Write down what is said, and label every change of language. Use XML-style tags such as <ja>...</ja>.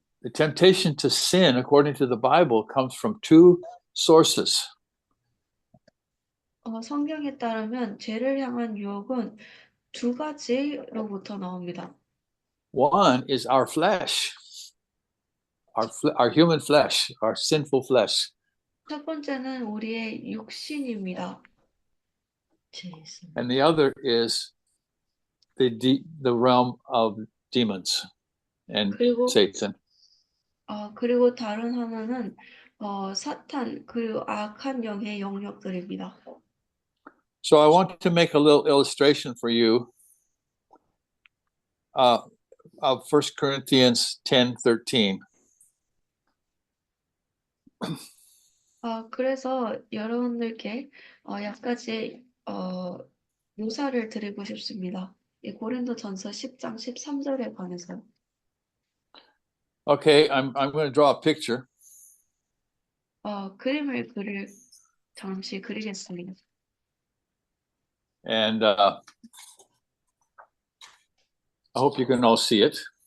<en>The temptation to sin, according to the Bible, comes from two sources.</en> <ko>성경에 따르면 죄를 향한 유혹은 두 가지로부터 나옵니다.</ko> <en>One is our flesh, our human flesh, our sinful flesh.</en> <ko>첫 번째는 우리의 육신입니다.</ko> <en>And the other is the realm of demons and</en> <ko>그리고</ko> <en>Satan.</en> <ko>그리고 다른 하나는 사탄 그리고 악한 영의 영역들입니다.</ko> <en>So I want to make a little illustration for you of 1 Corinthians 10:13.</en> <ko>그래서 여러분들께 약간의 묘사를 드리고 싶습니다. 이 고린도전서 10장 13절에 관해서.</ko> <en>Okay, I'm going to draw a picture.</en> <ko>그림을 잠시 그리겠습니다.</ko> <en>And I hope you can all see it.</en>